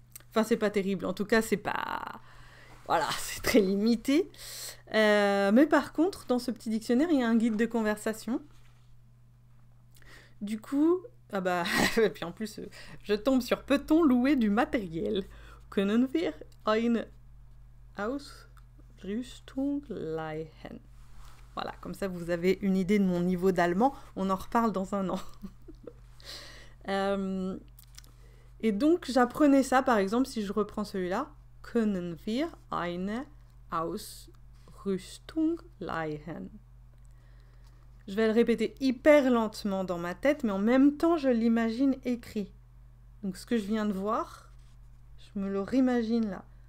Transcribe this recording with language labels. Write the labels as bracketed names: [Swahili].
[French] Enfin, c'est pas terrible, en tout cas, c'est pas... Voilà, c'est très limité. Mais par contre, dans ce petit dictionnaire, il y a un guide de conversation. Du coup, et puis en plus, je tombe sur peut-on louer du matériel? [German] Können wir eine Ausrüstung leihen? [French] Voilà, comme ça vous avez une idée de mon niveau d'allemand. On en reparle dans un an. Et donc j'apprenais ça, par exemple, si je reprends celui-là. [German] Können wir eine Ausrüstung leihen? [French] Je vais le répéter hyper lentement dans ma tête, mais en même temps je l'imagine écrit. Donc ce que je viens de voir, je me le réimagine là.